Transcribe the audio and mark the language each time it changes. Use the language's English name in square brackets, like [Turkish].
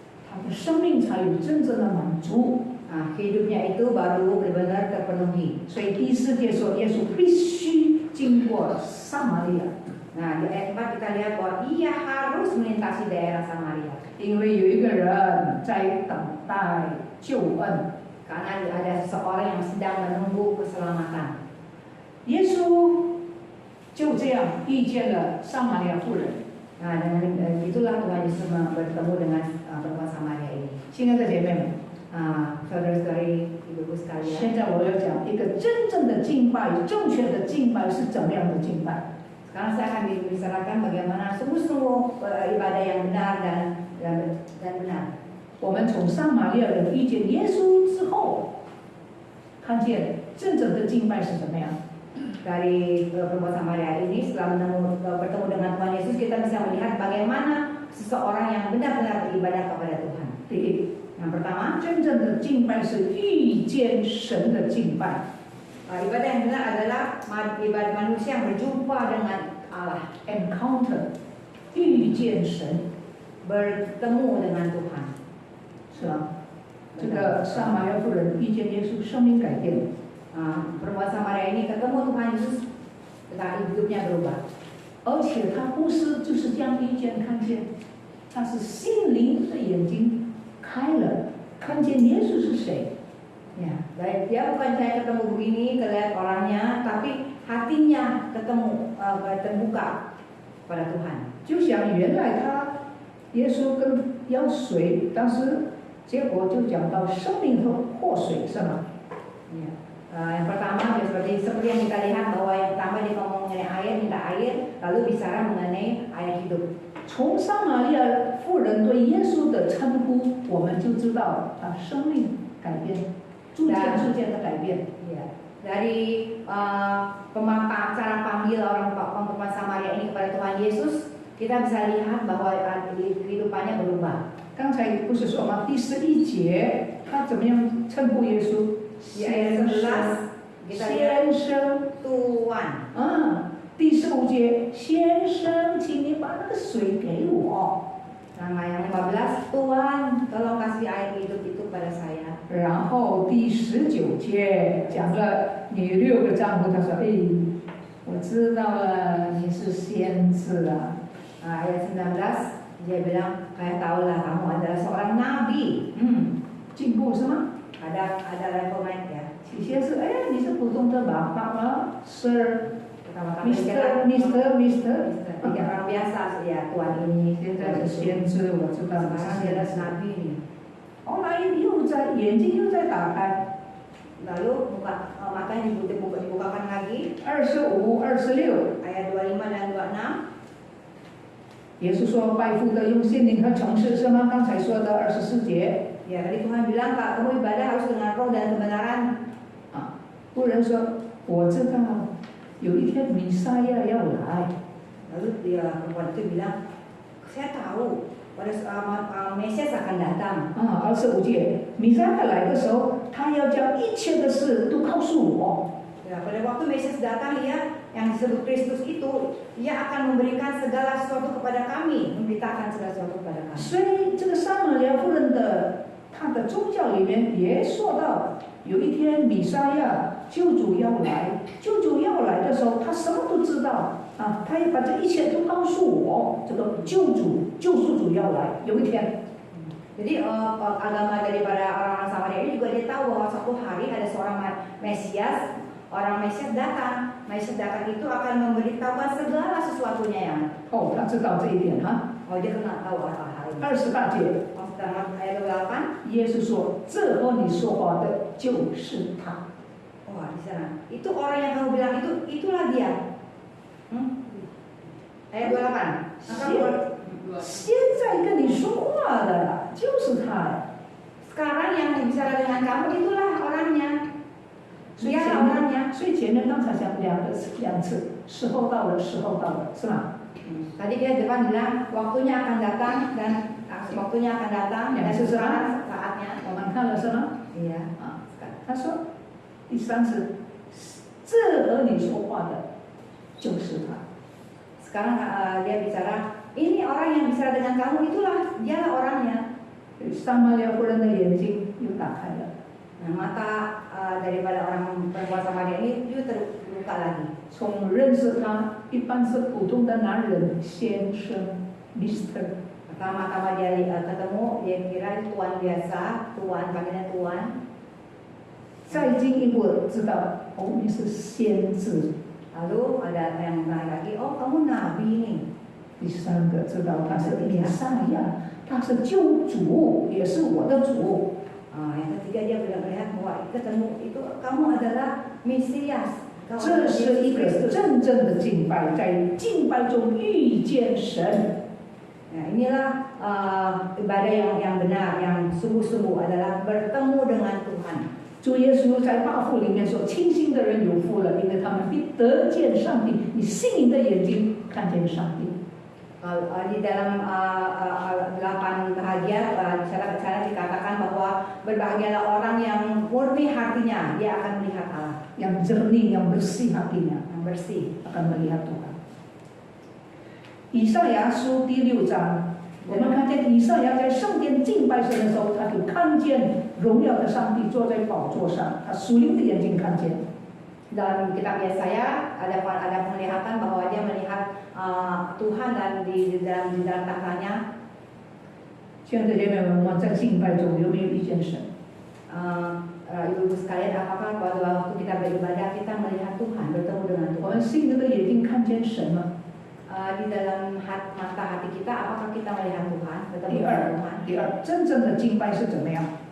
[Chinese] 他的生命才有真正的满足。 [Indonesian] Hidupnya itu baru benar-benar terpenuhi. [Chinese] 所以第4节说，耶稣必须经过撒玛利亚。 [Indonesian] Nah, di ayat 4 kita lihat bahwa ia harus melintasi daerah Samaria. [Chinese] 因为有一个人在等待救恩， [Indonesian] Karena ada seseorang yang sedang menunggu keselamatan. [Chinese] 耶稣就这样遇见了撒玛利亚妇人。 [Indonesian] Nah, dengan itulah Tuhan Yesus bertemu dengan perempuan Samaria ini. [Chinese] 亲爱的姐妹们， [Indonesian] saudara-saudari, ibu-ibu sekalian. [Chinese] 现在我要讲一个真正的敬拜，正确的敬拜是怎么样的敬拜？ [Indonesian] Sekarang saya akan bicarakan bagaimana sungguh-sungguh ibadah yang benar dan benar. [Chinese] 我们从撒玛利亚人遇见耶稣之后，看见真正的敬拜是怎么样？ [Indonesian] Dari perempuan Samaria ini setelah bertemu dengan Tuhan Yesus, kita bisa melihat bagaimana seseorang yang benar-benar beribadah kepada Tuhan. [Chinese] 第一， [Indonesian] Yang pertama, [Chinese] 真正的敬拜是遇见神的敬拜。 [Indonesian] ibadah yang benar adalah ibadah manusia yang berjumpa dengan Allah, [English] encounter， [Chinese] 遇见神， [Indonesian] bertemu dengan Tuhan. [Chinese] 是吧？这个撒玛利亚妇人遇见耶稣，生命改变。 [Indonesian] Perempuan Samaria ini ketemu Tuhan Yesus, tetapi hidupnya berubah. [Chinese] 而且他不是就是这样遇见看见，他是心灵的眼睛开了，看见耶稣是谁。 [Indonesian] Ya, baik, dia bukan saya ketemu begini, kelihatan orangnya, tapi hatinya ketemu terbuka pada Tuhan. [Chinese] 就想原来他耶稣跟要水，当时结果就讲到生命和祸水，是吗？ [Indonesian] Ya. Yang pertama seperti yang kita lihat bahwa yang pertama dia ngomong mengenai air, minta air, lalu bicara mengenai air hidup. [Chinese] 从撒玛利亚妇人对耶稣的称呼，我们就知道他生命改变，逐渐的改变。 [Indonesian] Ya. Dari cara panggil orang perempuan Samaria ini kepada Tuhan Yesus, kita bisa lihat bahwa kehidupannya berubah. [Chinese] 刚才不是说吗？第11节，他怎么样称呼耶稣？ [Indonesian] Di ayat 11 kita lihat [Chinese] 先生 [Indonesian] Tuhan. [Chinese] 第15节，先生，请你把那个水给我。 [Indonesian] Nah, yang 15, Tuhan, tolong kasih air hidup itu pada saya. [Chinese] 然后第19节讲了你6个丈夫，他说：“哎，我知道了，你是先知啊。” [Indonesian] Ayat 19, dia bilang, saya tahu lah kamu adalah seorang nabi. [Chinese] 进步是吗？ [Indonesian] Ada reformat ya. [Chinese] 起先是哎，你是普通的爸爸吗 ？ [English] Sir， [Indonesian] Pertama-tama [English] Mister， [Indonesian] Tidak orang biasa ya Tuhan ini. [Chinese] 现在是先知，我知道你 [Indonesian] Sekarang [Chinese] 是 [Indonesian] dia [Chinese] 先 [Indonesian] adalah [Chinese] 知。 [Indonesian] nabi nih. [Chinese] 后来眼睛又在打开， [Indonesian] Lalu matanya dibukakan lagi. [Chinese] 25、26。 [Indonesian] Ayat 25 dan 26. [Chinese] 耶稣说：“拜父的用心灵和诚实，是吗？刚才说的24节。 [Indonesian] Ya, tadi Tuhan bilang kamu ibadah harus dengan roh dan kebenaran. [Chinese] 妇人说：“我知道，有一天弥赛亚要来。” [Indonesian] Lalu dia perempuan itu bilang, saya tahu pada Mesias akan datang. [Chinese] 25节，弥赛亚来的时候，他要将一切的事都告诉我。 [Indonesian] Ya, pada waktu Mesias datang ya, yang disebut Kristus itu, ia akan memberikan segala sesuatu kepada kami, memberitakan segala sesuatu kepada kami. [Chinese] 所以这个撒玛利亚妇人的她的宗教里面也说到，有一天弥赛亚救主要来，救主要来的时候，他什么都知道啊，他也把这一切都告诉我。这个救赎主要来，有一天。 [Indonesian] Jadi agama daripada orang-orang Samaria ini juga dia tahu bahwa suatu hari ada seorang Mesias, orang Mesias datang. Mesias datang itu akan memberitahukan segala sesuatunya yang. [Chinese] 哦，他知道这一点哈。 [Indonesian] Oh, dia kena tahu hal ini. [Chinese] 28节， [Indonesian] Ayat 28. [Chinese] 耶稣说：“这和你说话的就是他。” [Indonesian] Wah, di sana. Itu orang yang kamu bilang itulah dia. Ayat 28. [Chinese] 现在跟你说话的就是他。 [Indonesian] Sekarang yang bicara dengan kamu itulah orangnya. Dia orangnya. [Chinese] 所以前面刚才讲两次，时候到了，时候到了，是吗？ [Indonesian] Tadi dia depan bilang waktunya akan datang dan waktunya akan datang dan sekarang saatnya. [Chinese] 我们看了是吗？ [Indonesian] Iya. [Chinese] 他说第3次，这和你说话的就是他。 [Indonesian] Sekarang dia bicara, ini orang yang bicara dengan kamu itulah dialah orangnya. [Chinese] 撒玛利亚妇人的眼睛又打开了。 [Indonesian] Nah, mata daripada orang perempuan Samaria ini juga terbuka lagi. [Chinese] 从认识他一般是普通的男人先生 [English] Mister。 [Indonesian] Pertama-tama dia ketemu, dia kira tuan biasa, tuan panggilan tuan. [Chinese] 再进一步知道，哦，你是先知。 [Indonesian] Lalu ada yang naik lagi, oh kamu nabi nih. [Chinese] 第3个知道他是弥赛亚，他是救主，也是我的主。 [Indonesian] Yang ketiga dia sudah melihat bahwa ketemu itu kamu adalah Mesias. [Chinese] 这是一个真正的敬拜，在敬拜中遇见神。 [Indonesian] Nah, inilah ibadah yang benar, yang sungguh-sungguh adalah bertemu dengan Tuhan. [Chinese] 主耶稣在八福里面说：“清心的人有福了，因为他们必得见上帝。你心灵的眼睛看见上帝。” [Indonesian] Di dalam 8 bahagia cara dikatakan bahwa berbahagialah orang yang murni hatinya, dia akan melihat Allah. Yang jernih, yang bersih hatinya, yang bersih akan melihat Tuhan. [Chinese] 以赛亚书第6章，我们看见以赛亚在圣殿敬拜神的时候，他就看见荣耀的上帝坐在宝座上，他属灵的眼睛看见。 [Indonesian] Dalam kitab Yesaya ada penglihatan bahwa dia melihat Tuhan dan di dalam tahtanya. [Chinese] 现在姐妹们，我们在敬拜中有没有遇见神？ [Indonesian] Ibu-ibu sekalian, apakah pada waktu kita beribadah kita melihat Tuhan, bertemu dengan Tuhan? [Chinese] 我们心灵的眼睛看见神吗？ [Indonesian] Di dalam mata hati kita, apakah kita melihat Tuhan, bertemu [Chinese] 第 [Indonesian] Tuhan? [Chinese] 第二，真正的敬拜是怎么样？